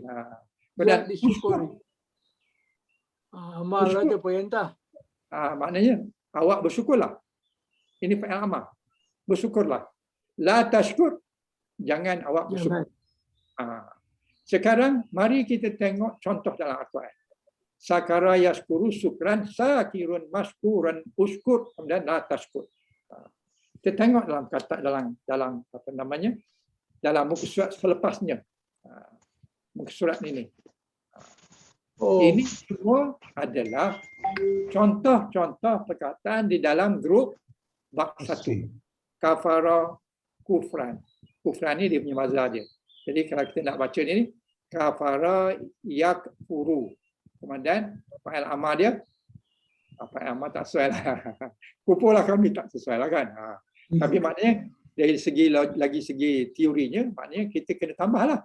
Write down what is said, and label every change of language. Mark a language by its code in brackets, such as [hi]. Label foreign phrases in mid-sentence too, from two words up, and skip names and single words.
[ms] Yang disyukuri. Amal Bersyukur. ada perintah. Maknanya awak bersyukurlah. Ini [ar] فعل أمر. [ms] Bersyukurlah. [ar] لا تشكر, [ms] jangan awak bersyukur. Sekarang mari kita tengok contoh dalam Al-Quran. [ar] شكر يشكر شكرا شاكر مشكور اشكر, kemudian لا تشكر. [ms] Kita tengok dalam kata dalam apa namanya? Dalam muka surat selepasnya. Muka surat ini. Ini semua adalah contoh-contoh perkataan di dalam grup bab 1. [ar] كفر، كفرا. [ms] Kufran ni dia punya mazhar dia. Jadi kalau kita nak baca ni, [ar] كفر يكفر. [ms] Kemudian [ar] فعل أمر [ms] dia, [ar] فعل أمر [ms] tak sesuai lah. Kufur lah kami tak sesuai lah kan. Tapi maknanya dari segi teorinya, maknanya kita kena tambah lah.